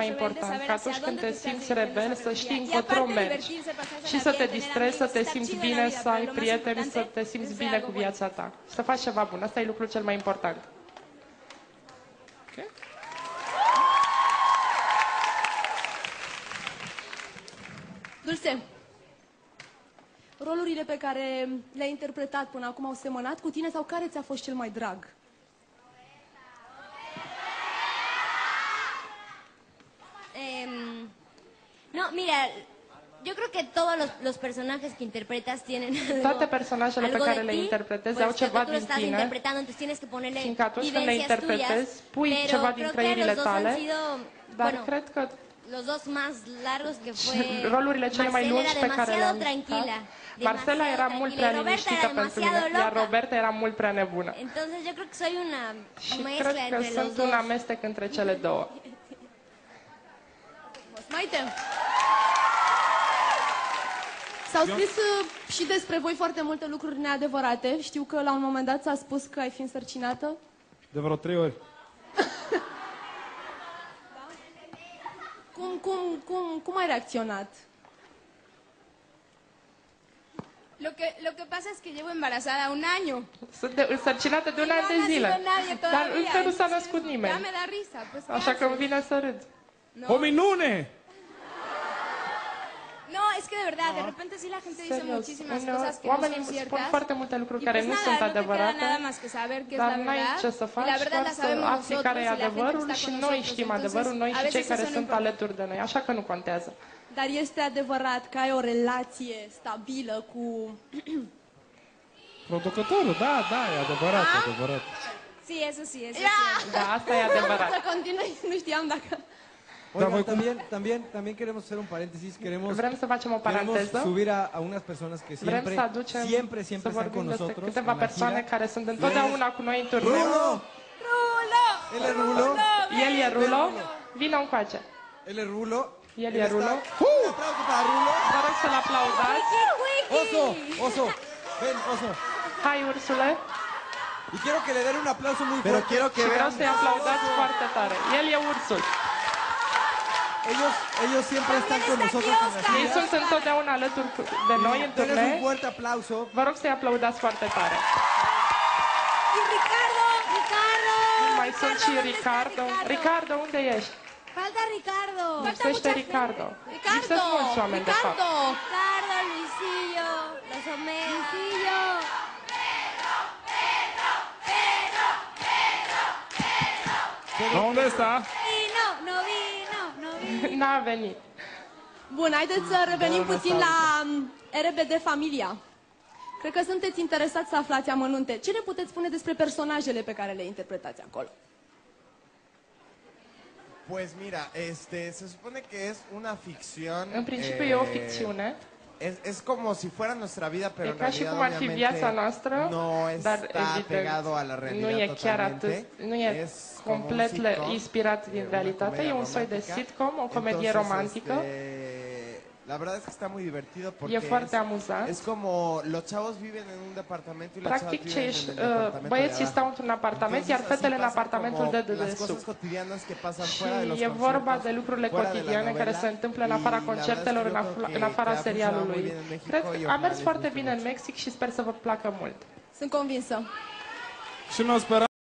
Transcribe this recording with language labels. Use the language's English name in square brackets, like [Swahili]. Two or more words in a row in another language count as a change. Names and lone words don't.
[Spanish] sientas rebelde, [Romanian] important, [Spanish] saber [Romanian] că [Spanish] hacia [Romanian] atunci când [Spanish] dónde te te estás [Romanian] simți [Spanish] dirigiendo [Romanian] rebel, [Spanish] esa [Romanian] să știi [Spanish] rebeldía. Y [Romanian] încotro [Spanish] aparte [Romanian] mergi [Spanish] divertirse, pasarse [Romanian] și [Spanish] la [Romanian] să [Spanish] vida, [Romanian] te [Spanish] tener [Romanian] distrezi, să [Spanish] amigos, [Romanian] te [Spanish] estar [Romanian] simți [Spanish] chido en la [Romanian] bine, [Spanish] vida, [Romanian] să ai [Spanish] pero lo más [Romanian] prieteni, să [Spanish] importante [Romanian] te [Spanish] es [Romanian] simți [Spanish] ser [Romanian] bine [Spanish] algo [Romanian] cu [Spanish] bueno. [Romanian] viața ta. Să faci ceva bun. Asta e lucrul cel mai important. Dulce, rolurile pe care le-ai interpretat până acum au semănat cu tine sau care ți-a fost cel mai drag? [Spanish] No, mira, yo creo que todos los personajes que interpretas tienen [Romanian] Toate personajele pe [Spanish] algo [Romanian] care [Spanish] de [Romanian] le [Spanish] ti, [Romanian] interpretezi [Spanish] pues [Romanian] au [Spanish] que [Romanian] ceva [Spanish] tú lo [Romanian] din [Spanish] estás [Romanian] tine, [Spanish] interpretando, entonces tienes que ponerle [Romanian] fiindcă atunci când le [Spanish] vivencias tuyas, [Romanian] interpretezi, pui [Spanish] pero [Romanian] ceva din [Spanish] creo que [Romanian] trăirile [Spanish] los dos han [Romanian] tale, [Spanish] sido, [Romanian] dar [Spanish] bueno, [Romanian] cred că [Spanish] los dos más largos que fue [Romanian] rolurile cele mai [Spanish] Marcela [Romanian] lungi [Spanish] era [Romanian] pe care [Spanish] demasiado [Romanian] le-am [Spanish] tranquila, [Romanian] jucat, Marcela era [Spanish] demasiado [Romanian] mult [Spanish] tranquila, [Romanian] prea [Spanish] y Roberta [Romanian] liniștită [Spanish] era [Romanian] pentru [Spanish] demasiado [Romanian] mine, iar [Spanish] loca. [Romanian] Roberta era mult prea nebună. [Spanish] Entonces yo creo que soy una [Romanian] Și [Spanish] mezcla [Romanian] cred că [Spanish] entre los [Romanian] sunt [Spanish] dos. [Romanian] un amestec între cele două. Maite! S-au scris și despre voi foarte multe lucruri neadevărate. Știu că la un moment dat s-a spus că ai fi însărcinată. De vreo 3 ori. Cum ai reacționat? [Spanish] Lo que pasa es que llevo embarazada un año. [Romanian] Sunt însărcinată de un an de zile, dar încă nu s-a născut [Spanish] Ya [Romanian] nimeni. [Spanish] me da risa, pues ¿qué [Romanian] Așa că îmi [Spanish] haces? [Romanian] vine să râd. O minune! [Spanish] No, es que de verdad, de repente sí la gente dice [Romanian] Serios, [Spanish] muchísimas [Romanian] uneori [Spanish] cosas que no [Romanian] oamenii [Spanish] son [Romanian] spun [Spanish] ciertas. [Romanian] foarte multe lucruri [Spanish] Y [Romanian] care [Spanish] pues [Romanian] nu [Spanish] nada, [Romanian] sunt [Spanish] no te queda [Romanian] adevărate, [Spanish] nada más que saber qué es [Romanian] dar [Spanish] la [Romanian] n-ai [Spanish] verdad. [Romanian] ce să [Spanish] Y [Romanian] faci, [Spanish] la verdad [Romanian] doar [Spanish] la [Romanian] să [Spanish] sabemos [Romanian] afli [Spanish] nosotros [Romanian] care [Spanish] y [Romanian] e [Spanish] la gente que [Romanian] adevărul [Spanish] está [Romanian] și [Spanish] con [Romanian] noi [Spanish] nosotros. [Romanian] știm [Spanish] Entonces, [Romanian] adevărul, noi [Spanish] a [Romanian] și cei [Spanish] veces [Romanian] care [Spanish] eso no [Romanian] sunt [Spanish] importa. [Romanian] alături de noi, așa că nu contează. Dar este adevărat că ai o relație stabilă cu... Producătorul, da, e adevărat, adevărat. [Spanish] Sí, eso sí, eso sí. [Romanian] Da, asta e adevărat. Să continui, nu știam dacă... [Spanish] Oigan, [Romanian] voi cum- [Spanish] también queremos hacer un paréntesis, [Romanian] Vrem să facem o [Spanish] queremos [Romanian] paranteză. [Spanish] subir a unas personas que [Romanian] Vrem să [Spanish] siempre, [Romanian] aducem, [Spanish] siempre [Romanian] să [Spanish] están [Romanian] vorbim [Spanish] con [Romanian] despre [Spanish] nosotros. [Romanian] câteva [Spanish] en la [Romanian] persoane [Spanish] gira. [Romanian] care sunt întotdeauna cu noi în turneu. [Spanish] Rulo! Él es Rulo. [Romanian] El e Rulo. Vino încoace. [Spanish] Él es Rulo. [Romanian] El [Spanish] Él [Romanian] e [Spanish] está- [Romanian] Rulo. [Spanish] Un aplauso para Rulo. [Romanian] Vă rog să-l aplaudați. [Spanish] Oso, Oso. Ven, Oso. [Romanian] Hai, Ursule. [Spanish] Y quiero que le den un aplauso muy Pero fuerte. quiero que [Romanian] Și vreau [Spanish] vean. [Romanian] să-i aplaudați foarte tare. El e Ursul. [Spanish] Ellos siempre están con nosotros en la [Romanian] Ei [Spanish] gira. [Romanian] sunt întotdeauna alături de noi în [Spanish] Denles un [Romanian] turnee. [Spanish] fuerte aplauso. [Romanian] Vă rog să-i aplaudați foarte tare. [Spanish] Y Ricardo, Ricardo. [Romanian] Mai sunt și [Spanish] ¿dónde está [Romanian] Ricardo. Ricardo, unde ești? [Spanish] Falta Ricardo. [Romanian] Lipsește Ricardo. Lipsesc Ricardo! mulți oameni, de fapt. Ricardo! [Spanish] Ricardo, Luisillo, los Omega. Luisillo. [Romanian] Unde está? [Spanish] No vino. [Romanian] N-a venit. Bun, haideți să revenim puțin la RBD Familia. Cred că sunteți interesați să aflați amănunte. Ce ne puteți spune despre personajele pe care le interpretați acolo? [Spanish] Pues mira, se supone que es una ficción. [Romanian] În principiu e o ficțiune. [Spanish] Es como si fuera nuestra vida, pero [Romanian] E [Spanish] en [Romanian] ca și [Spanish] realidad [Romanian] cum ar fi viața [Spanish] obviamente [Romanian] noastră, [Spanish] no [Romanian] dar [Spanish] está pegado a la [Romanian] evident [Spanish] realidad [Romanian] nu e chiar atât, [Spanish] totalmente. [Romanian] nu e [Spanish] Es como un [Romanian] complet [Spanish] sitcom, [Romanian] inspirat din [Spanish] una [Romanian] realitate, [Spanish] comedia [Romanian] e un soi de [Spanish] romántica. [Romanian] sitcom, o comedie [Spanish] Entonces, [Romanian] romantică. [Spanish] la verdad es que está muy divertido porque [Romanian] E foarte amuzant. [Spanish] es como los chavos viven en un departamento y las chavas [Romanian] Practic, [Spanish] viven en el departamento de [Romanian] băieții [Spanish] abajo. [Romanian] stau într-un apartament, iar [Spanish] Entonces, así [Romanian] fetele în [Spanish] pasan [Romanian] apartamentul [Spanish] como [Romanian] de [Spanish] las cosas [Romanian] dedesubt. [Spanish] cotidianas que pasan [Romanian] Și [Spanish] fuera de los [Romanian] e vorba [Spanish] conciertos, [Romanian] de lucrurile [Spanish] fuera de la [Romanian] cotidiane care [Spanish] novela, [Romanian] se întâmplă în [Spanish] y [Romanian] afara [Spanish] la verdad es que [Romanian] concertelor, [Spanish] yo creo [Romanian] în [Spanish] que [Romanian] afara [Spanish] ha funcionado muy [Romanian] serialului. [Spanish] bien en México [Romanian] Cred [Spanish] y [Romanian] că a [Spanish] ojalá [Romanian] mers [Spanish] les [Romanian] foarte [Spanish] guste [Romanian] bine în [Spanish] mucho. [Romanian] Mexic și sper să vă placă mult. Sunt convinsă. Și noi sperăm